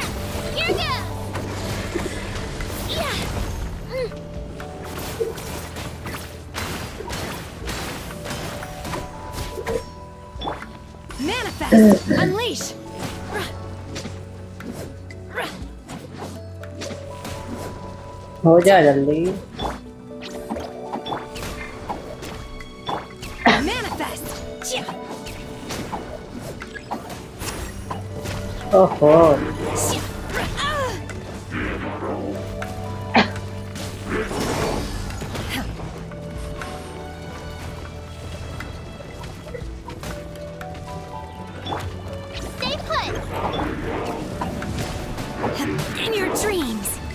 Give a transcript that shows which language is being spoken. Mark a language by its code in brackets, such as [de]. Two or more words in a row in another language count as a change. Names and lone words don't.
[en] Here goes! Yeah! Manifest! Unleash! [hi] हो जा जल्दी। ओहो [en] Stay put. In your dreams!